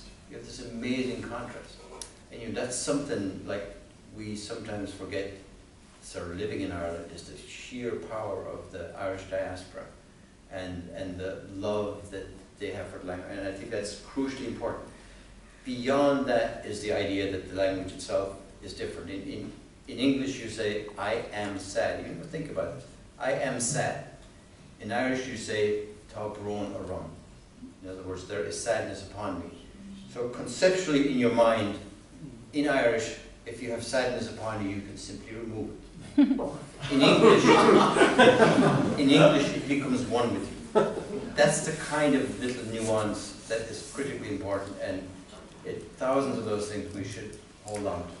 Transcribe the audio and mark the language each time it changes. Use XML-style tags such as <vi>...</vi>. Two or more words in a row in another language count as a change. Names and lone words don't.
<en>You have this amazing contrast. And that's something like we sometimes forget, sort of living in Ireland, is the sheer power of the Irish diaspora and the love that they have for the language. And I think that's crucially important. Beyond that is the idea that the language itself is different. In English you say, I am sad. You never think about it. I am sad. In Irish you say,</en> <ga>Tá brón a run.</ga> <en>In other words, there is sadness upon me. So conceptually in your mind, in Irish, if you have sadness upon you, you can simply remove it. In English it becomes one with you. That's the kind of little nuance that is critically important, and thousands of those things we should hold on to.</en>